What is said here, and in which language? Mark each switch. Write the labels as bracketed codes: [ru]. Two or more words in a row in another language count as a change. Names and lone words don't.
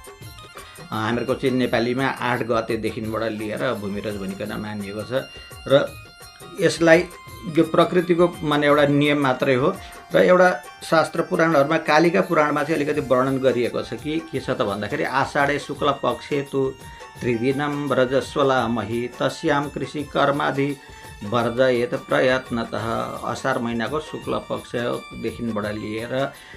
[ne] हामीहरूको चाहिँ नेपालीमा 8 गतेदेखिबाट लिएर भूमिरज भनिकन मानिएको छ। र यसलाई यो प्रकृतिको माने एउटा नियम मात्रै हो। र एउटा शास्त्र पुराणहरूमा कालिका पुराणमा चाहिँ अलिकति वर्णन गरिएको छ कि के छ त भन्दाखेरि [sa] आषाढे शुक्ल पक्षे तु त्रिदिनम रजस्वला मही तस्याम कृषि कर्मादि वर्जयेत प्रयत्नतः। [ne] असार महिनाको शुक्ल पक्षदेखिबाट लिएर